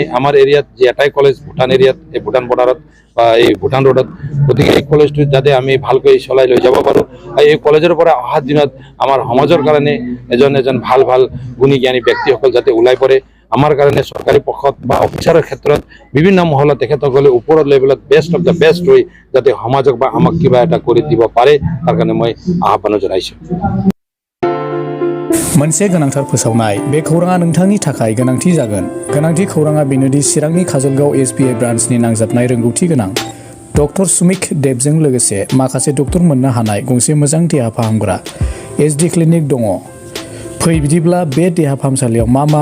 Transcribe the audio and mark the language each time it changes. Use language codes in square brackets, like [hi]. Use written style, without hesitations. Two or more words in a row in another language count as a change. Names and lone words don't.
[as] আমাৰ এৰিয়াত যে এটাই কলেজ ভুটান এৰিয়াত এই ভুটান বৰ্ডাৰত বা এই ভুটান ৰোডত গতিকে এই কলেজটো যাতে আমি ভালকৈ চলাই লৈ যাব পাৰোঁ আৰু এই কলেজৰ পৰা অহা দিনত আমাৰ সমাজৰ কাৰণে এজন ভাল ভাল গুণী জ্ঞানী ব্যক্তিসকল যাতে ওলাই পৰে আমাৰ কাৰণে চৰকাৰী পক্ষত বা অফিচাৰৰ ক্ষেত্ৰত বিভিন্ন মহলত তেখেতসকলে ওপৰৰ লেভেলত [en] best of the best [as] হৈ যাতে সমাজক বা আমাক কিবা এটা কৰি দিব পাৰে তাৰ কাৰণে মই আহ্বান জনাইছো [brx] मोनसे गोनांथार फोसावनाय बे खौराङा नोंथांनि थाखाय गोनांथि जागोन गोनांथि खौराङा बेनोदि चिरांनि काजलगाव एसबिआइ ब्रान्चनि नांजाबनाय रोंगौथि गोनां डक्टर सुमिक देबजों लोगोसे माखासे डक्टर मोननो हानाय गंसे मोजां देहा फाहामग्रा एसडि क्लिनिक दङ फै बिदिब्ला बे देहा फाहामसालियाव मा